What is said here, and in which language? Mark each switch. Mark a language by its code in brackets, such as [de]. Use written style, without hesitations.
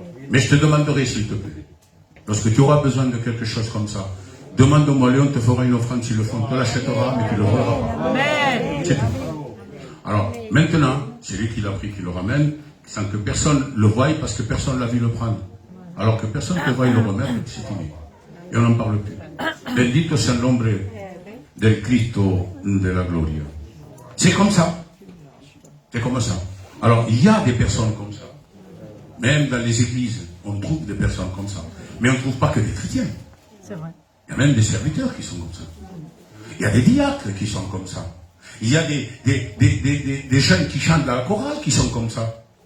[fr] Mais je te demanderai, s'il te plaît, lorsque tu auras besoin de quelque chose comme ça, demande-moi, Léon te fera une offrande sur le fond, te l'achètera, mais tu ne le voleras pas. C'est tout. Alors, maintenant, c'est lui qui l'a pris, qui le ramène, sans que personne le voie, parce que personne ne l'a vu le prendre. Alors que personne ne te voie le remettre, c'est fini. Et on n'en parle plus. [es] Bendito sea el nombre del Cristo de la Gloria. [fr] C'est comme ça. C'est comme ça. Alors, il y a des personnes comme ça. Même dans les églises, on trouve des personnes comme ça. Mais on ne trouve pas que des chrétiens. C'est vrai. Il y a même des serviteurs qui sont comme ça. Il y a des diacres qui sont comme ça. Il y a des jeunes qui chantent dans la chorale qui sont comme ça.